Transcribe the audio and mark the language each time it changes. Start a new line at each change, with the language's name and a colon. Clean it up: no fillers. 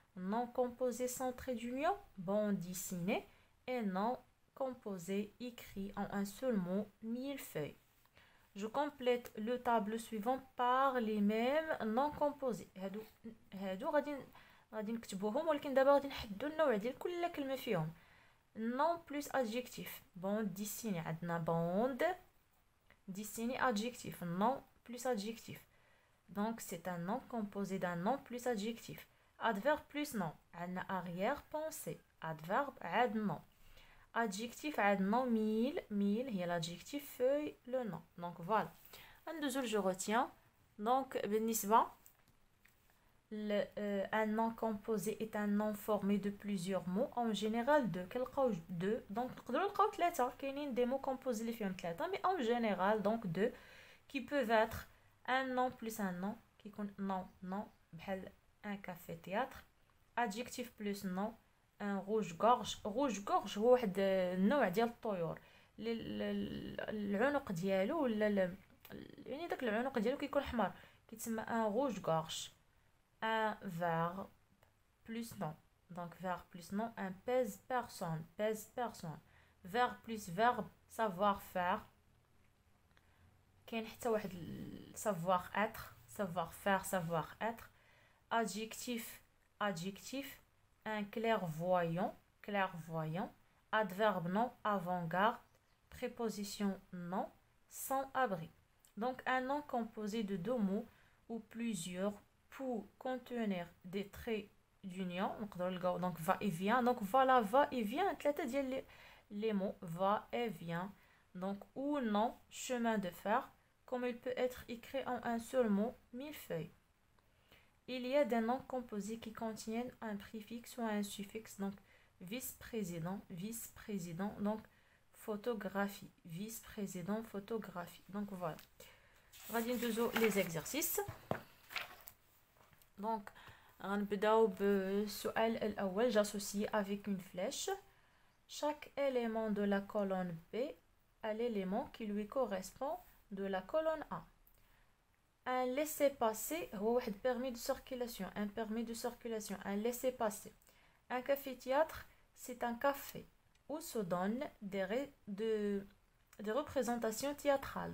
French: Non composé sans trait d'union, bande dessinée, et non composé écrit en un seul mot, millefeuille. Je complète le tableau suivant par les mêmes non composés.
Arabic: هادو غادي نكتبوهم ولكن دابا غادي نحددوا النوع ديال كل كلمه فيهم.
French: Non plus adjectif. Bande dessinée. عندنا bande dessinée adjectif. Non plus adjectif. Donc c'est un nom composé d'un nom plus adjectif. Adverbe plus nom. عندنا arrière-pensée. Adverbe عاد nom. Adjectif عاد nom. Mille هي l'adjectif. Feuille le nom. Donc voilà. ندوزو je retiens. Donc بالنسبة un nom composé est un nom formé de plusieurs mots en général deux. Donc
Arabic: نقدروا نلقاو ثلاثة كاينين
French: des mots composés
Arabic: اللي فيهم ثلاثة
French: mais en général donc deux qui peuvent être un nom plus un nom qui يكون nom بحال un café-théâtre. Adjectif plus nom. Un rouge-gorge.
Arabic: rouge-gorge هو واحد النوع ديال الطيور العنق ديالو ولا يعني داك العنق ديالو كيكون حمر كيتسمى un rouge-gorge.
French: Un verbe plus nom. Donc verbe plus nom. Un pèse-personne. Pèse-personne. Verbe plus verbe. Savoir-faire.
Arabic: كاين حتى واحد savoir-être.
French: Savoir-faire, savoir-être. Adjectif, adjectif. Un clairvoyant, clairvoyant. Adverbe non, avant-garde. Préposition non, sans abri. Donc un nom composé de 2 mots ou plusieurs pour contenir des traits d'union. Donc va et vient. Donc voilà, va et vient. Les mots va et vient. Donc ou non, chemin de fer. Comme il peut être écrit en un seul mot, millefeuille. Il y a des noms composés qui contiennent un préfixe ou un suffixe. Donc vice-président, vice-président. Donc photographie. Vice-président photographie. Donc voilà.
Arabic: غادي ندوزو
French: les exercices.
Arabic: Donc غنبداو بالسؤال الأول.
French: J'associe avec une flèche chaque élément de la colonne B à l'élément qui lui correspond de la colonne A. Un laissez-passer
Arabic: هو واحد
French: permis de circulation. Un permis de circulation. Un laissez-passer. Un café-théâtre, c'est un café où se donnent des représentations théâtrales.